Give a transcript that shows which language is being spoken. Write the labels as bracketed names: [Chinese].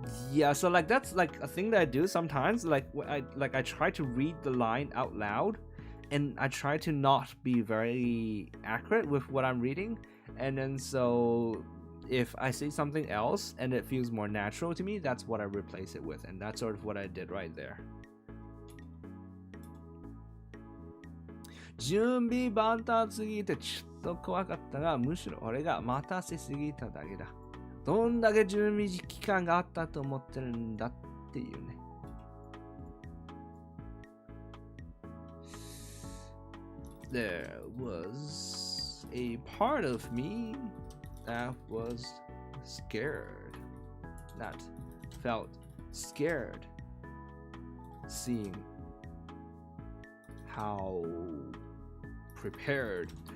[English] Yeah, so like that's like a thing that I do sometimes. Like I try to read the line out loud, and I try to not be very accurate with what I'm reading. And then so if I say something else and it feels more natural to me, that's what I replace it with, and that's sort of what I did right there. [Japanese] 準備万端すぎてちょっと怖かったが、むしろ俺が待たせすぎただけだ。どんだけ準備期間があったと思ってるんだっていうね。 [English] There was a part of me that was scared, that felt scared, seeing how prepared